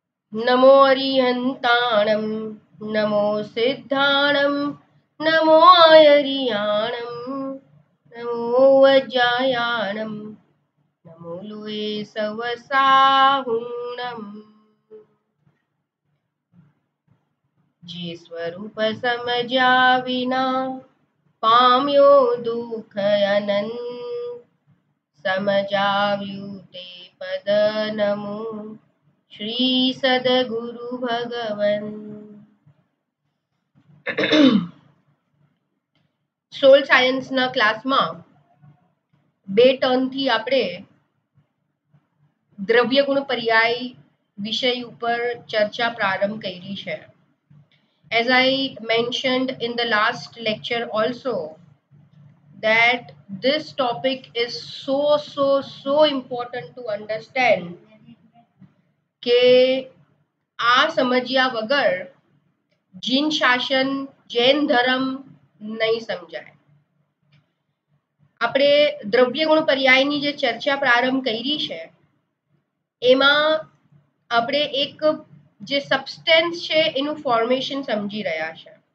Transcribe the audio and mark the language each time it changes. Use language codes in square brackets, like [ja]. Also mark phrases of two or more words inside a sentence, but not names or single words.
[pra] नमो अरिहन्ताणं नमो सिद्धाणं नमो आयरियाणं नमो वज्रायाणं नमो लुए सवसाहुणं [gu] જે સ્વરૂપ સમજ્યા વિના પામ્યો દુઃખ અનંત समजाव्યું તે પદ નમો શ્રી સદગુરુ ભગવન. સોલ સાયન્સના ક્લાસમાં બે ટર્નથી આપણે દ્રવ્ય ગુણ પર્યાય વિષય ઉપર ચર્ચા પ્રારંભ કરી છે. [en] As I mentioned in the last lecture also that this topic is so important to understand [gu] કે આ સમજ્યા વગર જીન શાસન જૈન ધર્મ નહીં સમજાય. આપણે દ્રવ્ય ગુણ પર્યાયની જે ચર્ચા પ્રારંભ કરી છે એમાં આપણે એક જે સબસ્ટેન્સ છે એનું ફોર્મેશન સમજી રહ્યા છે.